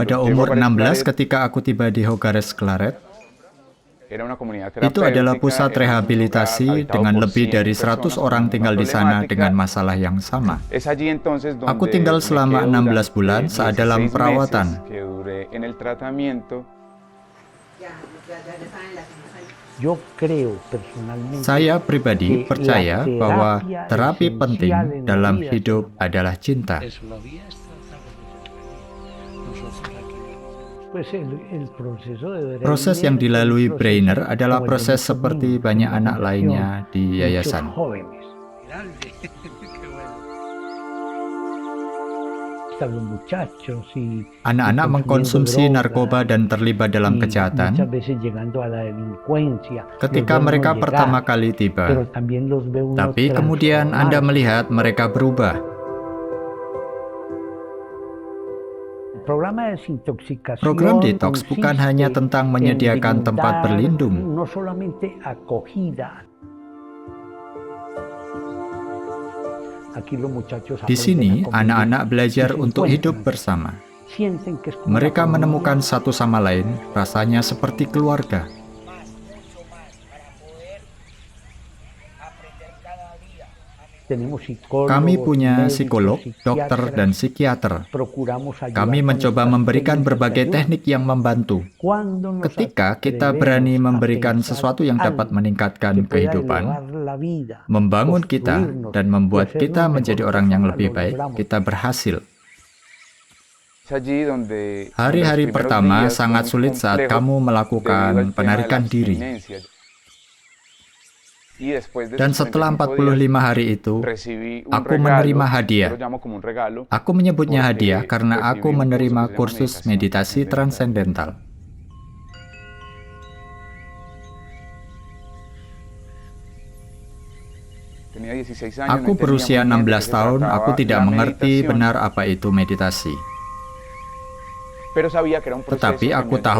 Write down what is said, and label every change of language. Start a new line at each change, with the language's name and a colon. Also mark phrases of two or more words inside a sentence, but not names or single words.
Indonesian: Pada
Spanish: llego a
Indonesian: umur 16 Juárez Claret, ketika aku tiba di Hogares Claret,
Spanish: era una comunidad
Indonesian: itu adalah
Spanish: terapéutica,
Indonesian: pusat
Spanish: era un
Indonesian: rehabilitasi
Spanish: lugar habitado
Indonesian: dengan
Spanish: por
Indonesian: lebih 100 dari 100
Spanish: personas con
Indonesian: orang
Spanish: la
Indonesian: tinggal
Spanish: misma
Indonesian: di sana
Spanish: problemática.
Indonesian: dengan masalah yang sama.
Spanish: Es allí entonces donde
Indonesian: Aku tinggal
Spanish: me
Indonesian: selama
Spanish: quedo
Indonesian: 16 bulan
Spanish: durante
Indonesian: saat dalam 16 perawatan.
Spanish: meses que duré en el tratamiento. Yo creo personalmente
Indonesian: Saya pribadi
Spanish: que
Indonesian: percaya
Spanish: la
Indonesian: bahwa
Spanish: terapia
Indonesian: terapi
Spanish: esencial
Indonesian: penting
Spanish: en la
Indonesian: dalam
Spanish: vida
Indonesian: hidup adalah cinta.
Spanish: Eso lo había tratado nosotros aquí. pues el proceso de
Indonesian: Proses yang
Spanish: Breiner es un
Indonesian: dilalui
Spanish: proceso
Indonesian: Breiner adalah
Spanish: como el de
Indonesian: proses
Spanish: muchos
Indonesian: seperti
Spanish: niños
Indonesian: banyak
Spanish: en la
Indonesian: anak
Spanish: fundación,
Indonesian: lainnya di
Spanish: muchos
Indonesian: yayasan.
Spanish: jóvenes. Grande. Qué bueno. Están los muchachos y
Indonesian: Anak-anak mengkonsumsi narkoba dan terlibat dalam
Spanish: y
Indonesian: kejahatan
Spanish: muchas veces llegando a la delincuencia.
Indonesian: ketika
Spanish: Los ve
Indonesian: mereka
Spanish: uno
Indonesian: pertama
Spanish: llegar,
Indonesian: kali
Spanish: pero
Indonesian: tiba.
Spanish: también los ve uno
Indonesian: Tapi kemudian Anda
Spanish: transformarse.
Indonesian: melihat mereka berubah.
Spanish: El programa de desintoxicación
Indonesian: Program detox bukan
Spanish: consiste
Indonesian: hanya tentang
Spanish: en
Indonesian: menyediakan tempat
Spanish: brindar
Indonesian: berlindung.
Spanish: no solamente acogida. Aquí los muchachos
Indonesian: Di sini,
Spanish: aprenden a convivir
Indonesian: anak-anak belajar
Spanish: y se
Indonesian: untuk hidup
Spanish: encuentran.
Indonesian: bersama.
Spanish: Sienten que es como
Indonesian: Mereka
Spanish: una familia.
Indonesian: menemukan satu sama lain, rasanya seperti keluarga.
Spanish: Tenemos psicólogos,
Indonesian: Kami punya
Spanish: médicos,
Indonesian: psikolog, dokter,
Spanish: psiquiatras.
Indonesian: dan psikiater.
Spanish: Procuramos ayudar
Indonesian: Kami
Spanish: con
Indonesian: mencoba
Spanish: nuestras
Indonesian: memberikan
Spanish: técnicas
Indonesian: berbagai
Spanish: de ayuda.
Indonesian: teknik yang membantu.
Spanish: Cuando nos
Indonesian: Ketika kita
Spanish: atrevemos
Indonesian: berani
Spanish: a
Indonesian: memberikan
Spanish: pensar
Indonesian: sesuatu yang dapat
Spanish: algo
Indonesian: meningkatkan
Spanish: que pueda
Indonesian: kehidupan,
Spanish: elevar la vida,
Indonesian: membangun kita,
Spanish: construirnos
Indonesian: dan
Spanish: y
Indonesian: membuat
Spanish: hacernos
Indonesian: kita menjadi
Spanish: mejor
Indonesian: orang yang
Spanish: persona,
Indonesian: lebih
Spanish: lo
Indonesian: baik,
Spanish: logramos.
Indonesian: kita berhasil.
Spanish: Es allí donde
Indonesian: Hari-hari
Spanish: los primeros
Indonesian: pertama
Spanish: días
Indonesian: sangat
Spanish: son
Indonesian: sulit saat
Spanish: complejos
Indonesian: kamu
Spanish: debido
Indonesian: melakukan
Spanish: al tema de la
Indonesian: penarikan diri.
Spanish: abstinencia. Y después de
Indonesian: Dan
Spanish: esos
Indonesian: setelah
Spanish: 45 días,
Indonesian: 45 hari itu,
Spanish: recibí un
Indonesian: aku
Spanish: regalo,
Indonesian: menerima
Spanish: yo
Indonesian: hadiah.
Spanish: lo llamo como un regalo,
Indonesian: Aku menyebutnya
Spanish: porque
Indonesian: hadiah karena
Spanish: recibí
Indonesian: aku
Spanish: un curso
Indonesian: menerima
Spanish: que se llama
Indonesian: kursus meditasi transendental.
Spanish: Tenía 16 años,
Indonesian: Aku
Spanish: no entendía
Indonesian: berusia
Spanish: muy bien de
Indonesian: 16
Spanish: qué se
Indonesian: tahun,
Spanish: trataba
Indonesian: aku tidak
Spanish: la
Indonesian: mengerti
Spanish: meditación,
Indonesian: benar apa itu meditasi.
Spanish: pero sabía que era un proceso
Indonesian: Tetapi
Spanish: que
Indonesian: aku
Spanish: me
Indonesian: tahu